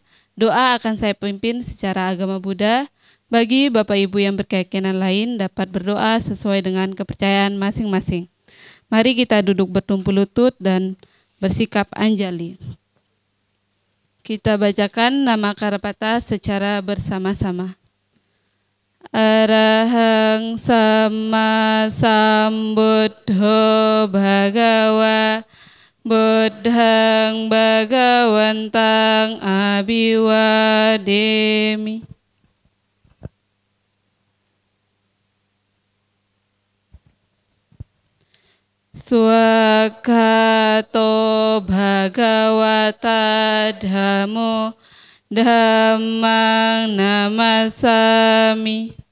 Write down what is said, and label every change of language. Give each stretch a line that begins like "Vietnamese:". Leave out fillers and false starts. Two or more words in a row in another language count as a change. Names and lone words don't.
Indonesian: Doa akan saya pimpin secara agama Buddha. Bagi Bapak Ibu yang berkeyakinan lain dapat berdoa sesuai dengan kepercayaan masing-masing. Mari kita duduk bertumpu lutut dan bersikap anjali. Kita bacakan nama Karapata secara bersama-sama.
Pali: Arahang Sama Sambuddho Bhagawa Buddhang Bhagawantang Abhiwademi. Swakato Bhagawata Dhammo Dhammang namasami.